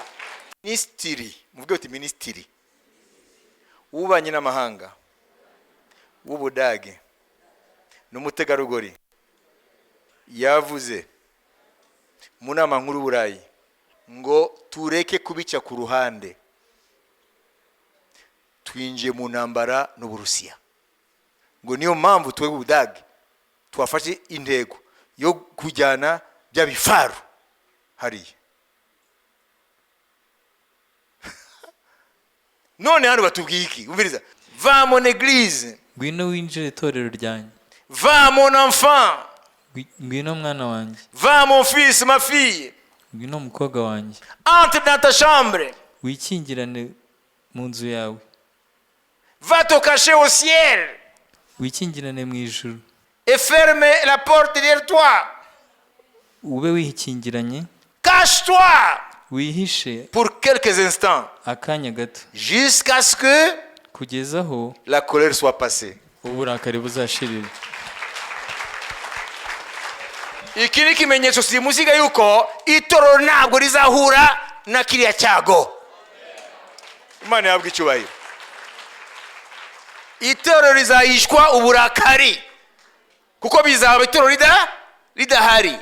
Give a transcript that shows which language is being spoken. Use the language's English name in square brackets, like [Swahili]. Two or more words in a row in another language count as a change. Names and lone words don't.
[Kinyarwanda] Ministry, muvuge uti ministry. Ubanye n'amahanga w'Ubudage n'umutegarugori yavuze mu nama nkuru y'Uburayi ngo tureke kubica ku ruhande, twinjiye mu ntambara n'Uburusiya. Ngo niyo mpamvu twe Ubudage twafashe intego yo kujyana bya bifaru hariya. None hano batubwiye iki? Umviriza. [French] Va mon église. [Kinyarwanda] Ngwino winjire itorero ryanjye. [French] Va mon enfant. [Kinyarwanda] Ngwino mwana wanjye. [French] Va mon fils, ma fille. [Kinyarwanda] Ngwino mukobwa wanjye. [French] Entre dans ta chambre. [Kinyarwanda] Wikingirane mu nzu yawe. [French] Va te cacher au ciel. [Kinyarwanda] Wikingirane mu ijuru. [French] Et ferme la porte derrière toi. [Kinyarwanda] Ube wikingiranye. [French] Cache-toi. [Kinyarwanda] Wihishe [French] pour quelques instants [Kinyarwanda] akanya gato [French] jusqu'à ce que [Kinyarwanda] kugeza aho [French] la colère soit passée. [Kinyarwanda] uburakari buzashirira. Iki ni ikimenyetso simusiga yuko itorero ntabwo rizahura na kiriya cyago. Imana yabwa icyubahiro. Itorero rizahishwa uburakari kuko bizaba itorero ridahari.